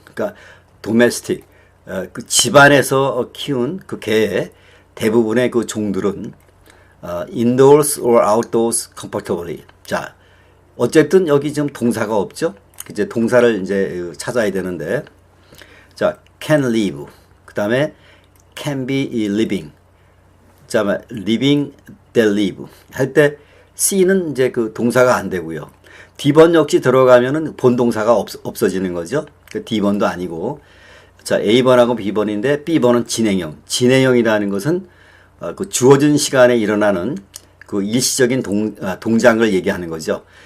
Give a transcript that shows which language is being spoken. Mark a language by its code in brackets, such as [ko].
[ko] 그러니까 domestic, 그 집안에서 키운 그 개의 대부분의 그 종들은 [en] indoors or outdoors comfortably. [ko] 자, 어쨌든 여기 지금 동사가 없죠? 이제 동사를 이제 찾아야 되는데, 자, can live. 그 다음에 can be living. [en] 자, living, they live. [ko] 할 때 C는 이제 그 동사가 안 되고요. D번 역시 들어가면은 본동사가 없어지는 거죠. 그 D번도 아니고. 자, A번하고 B번인데 B번은 진행형. 진행형이라는 것은 그 주어진 시간에 일어나는 그 일시적인 동작을 얘기하는 거죠.